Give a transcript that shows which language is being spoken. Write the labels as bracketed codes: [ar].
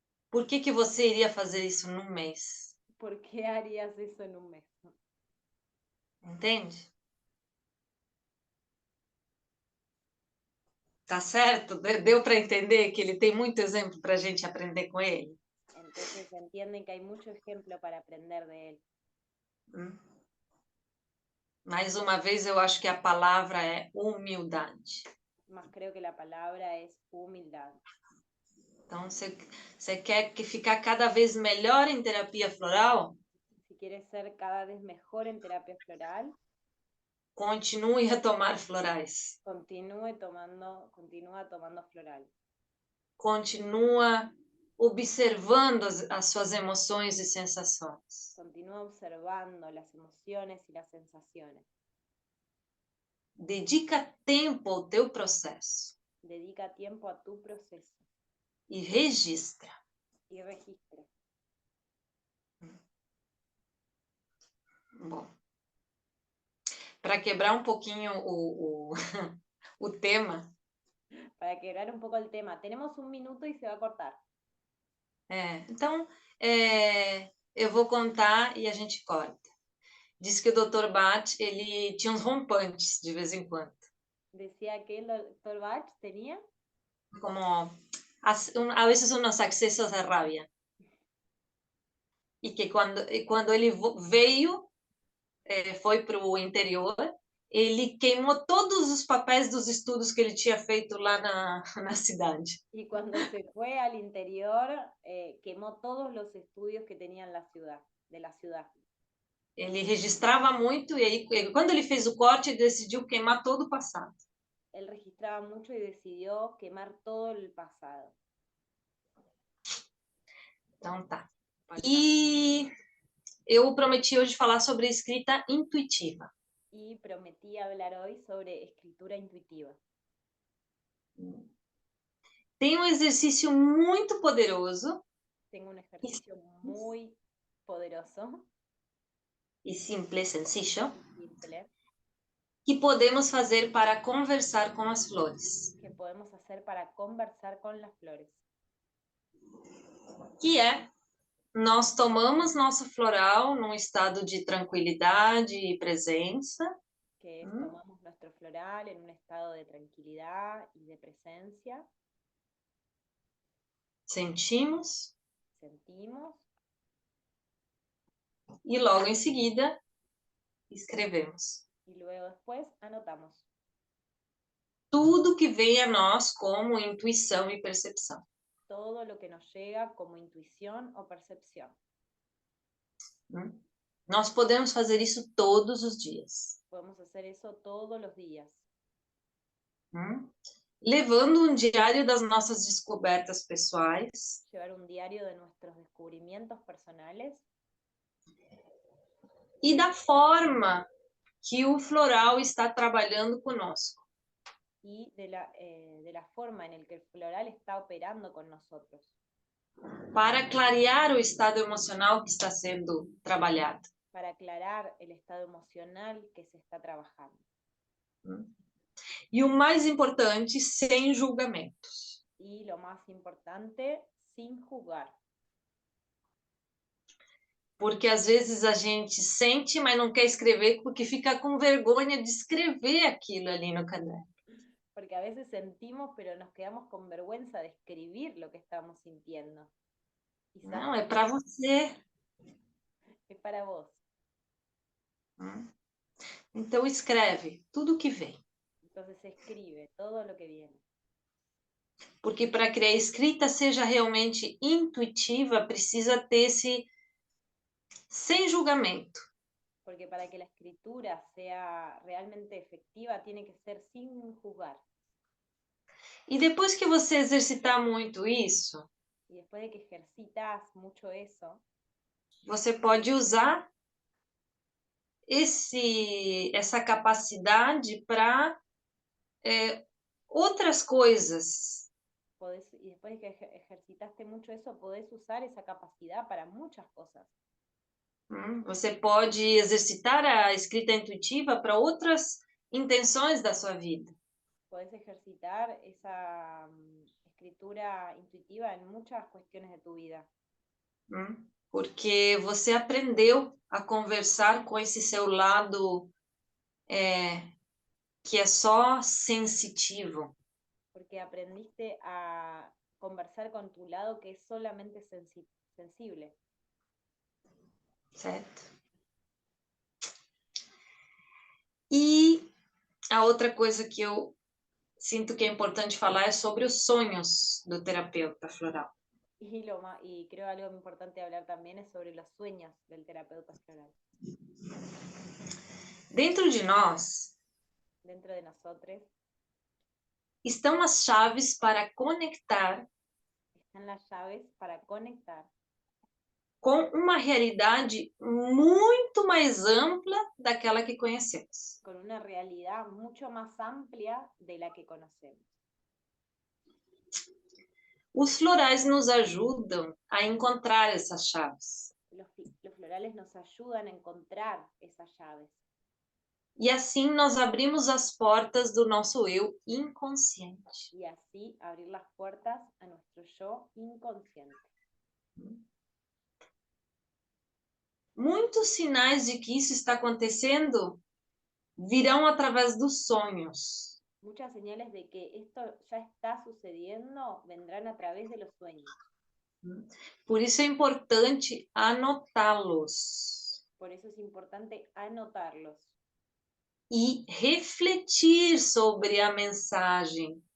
[pt] Por que você iria fazer isso num mês? [es] ¿Por qué harías eso en un mes? [pt] Entende? Tá certo? Deu para entender que ele tem muito exemplo para a gente aprender com ele? [es] Entonces entienden que hay mucho ejemplo para aprender de él. [pt] Mais uma vez, eu acho que a palavra é humildade. [es] Mas creo que la palabra es humildad. [pt] Então, você quer ficar cada vez melhor em terapia floral? [es] Si quieres ser cada vez mejor en terapia floral, [pt] continue a tomar florais. [es] Continúa tomando floral. [pt] Continua observando as suas emoções e sensações. [es] Continúa observando las emociones y las sensaciones. [pt] Dedica tempo ao teu processo. [es] Dedica tiempo a tu proceso. [pt] E registra. [es] Y registra. [pt] Bom, para quebrar um pouquinho o tema. [es] Para quebrar un poco el tema. Tenemos 1 minuto y se va a cortar. [pt] Então, eu vou contar e a gente corta. diz que o Dr. Bach, ele tinha uns rompantes de vez em quando. [es] Decía que el doctor Bach tenía Como, a veces unos accesos de rabia. [pt] E que quando ele veio, foi para o interior, ele queimou todos os papéis dos estudos que ele tinha feito lá na cidade. [es] y cuando se fue al interior quemó todos los estudios que tenía en la ciudad, de la ciudad. [pt] Ele registrava muito e aí, quando ele fez o corte, ele decidiu queimar todo o passado. [es] Él registraba mucho y decidió quemar todo el pasado. [pt] Então tá. E eu prometi hoje falar sobre escrita intuitiva. [es] Y prometí hablar hoy sobre escritura intuitiva. [pt] Tem um exercício muito poderoso [es] Tengo un ejercicio muy poderoso [pt] e simples, sencillo, [es] y simple [pt] que podemos fazer para conversar com as flores. [es] que podemos hacer para conversar con las flores. [pt] Que é, nós tomamos nosso floral num estado de tranquilidade e presença. [es] Que es, tomamos nuestro floral en un estado de tranquilidad y de presencia. [pt] Sentimos. [es] Sentimos. [pt] E logo em seguida, escrevemos. [es] Y luego después anotamos. [pt] Tudo que vem a nós como intuição e percepção. [es] Todo lo que nos llega como intuición o percepción. [pt] Nós podemos fazer isso todos os dias. [es] Podemos hacer eso todos los días. [pt] Levando um diário das nossas descobertas pessoais. [es] Llevar un diario de nuestros descubrimientos personales. [pt] E da forma que o floral está trabalhando conosco. [es] Y de la forma en la que el floral está operando con nosotros. [pt] Para clarear o estado emocional que está sendo trabalhado. [es] Para aclarar el estado emocional que se está trabajando. [pt] E o mais importante, sem julgamentos. [es] Y lo más importante, sin juzgar. [pt] Porque às vezes a gente sente, mas não quer escrever porque fica com vergonha de escrever aquilo ali no caderno. [es] Porque a veces sentimos, pero nos quedamos con vergüenza de escribir lo que estamos sintiendo. [pt] Não, é para você. [es] É para vos. [pt] Então escreve tudo que vem. [es] Entonces escribe todo lo que viene. [pt] Porque para que a escrita seja realmente intuitiva, precisa ter esse sem julgamento. [es] Porque para que la escritura sea realmente efectiva, tiene que ser sin juzgar. [pt] E depois que você exercitar muito isso, [es] y después de que ejercitas mucho eso, [pt] você pode usar essa capacidade para outras coisas. [es] y después de que ejercitaste mucho eso, podés usar esa capacidad para muchas cosas. [pt] Você pode exercitar a escrita intuitiva para outras intenções da sua vida. [es] Podés ejercitar esa escritura intuitiva en muchas cuestiones de tu vida. [pt] Porque você aprendeu a conversar com esse seu lado que é só sensitivo. [es] Porque aprendiste a conversar con tu lado que es solamente sensible. [pt] Certo? E a outra coisa que eu sinto que é importante falar é sobre os sonhos do terapeuta floral. [es] Y creo algo importante hablar también es sobre los sueños del terapeuta floral. [pt] Dentro de nós, [es] dentro de nosotros, [pt] estão as chaves para conectar. [es] Están las llaves para conectar [pt] com uma realidade muito mais ampla daquela que conhecemos. [es] con una realidad mucho más amplia de la que conocemos. [pt] Os florais nos ajudam a encontrar essas chaves. [es] Los florales nos ayudan a encontrar esas llaves. [pt] E assim nós abrimos as portas do nosso eu inconsciente. [es] Y así abrir las puertas a nuestro yo inconsciente. [pt] muitos sinais de que isso está acontecendo virão através dos sonhos. [es] Muchas señales de que esto ya está sucediendo vendrán a través de los sueños. [pt] Por isso é importante anotá-los [es] Por eso es importante anotarlos [pt] e refletir sobre a mensagem